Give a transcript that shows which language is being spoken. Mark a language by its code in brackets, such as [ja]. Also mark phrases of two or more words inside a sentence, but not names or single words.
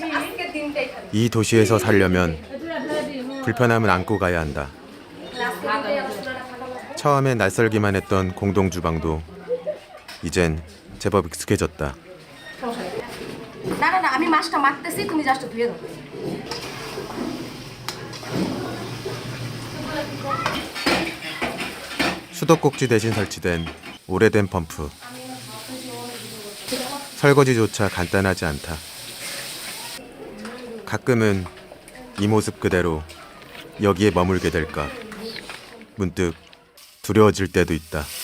[ko] 이 도시에서 살려면 불편함은 안고 가야 한다. 처음엔 낯설기만 했던 공동주방도 이젠 제법 익숙해졌다. [bn] না না না আমি মাছটা মাখতেছি তুমি জাস্ট ধুয়ে দাও [ko] 수도꼭지 대신 설치된 오래된 펌프. 설거지조차 간단하지 않다. 가끔은 이 모습 그대로 여기에 머물게 될까 문득 두려워질 때도 있다.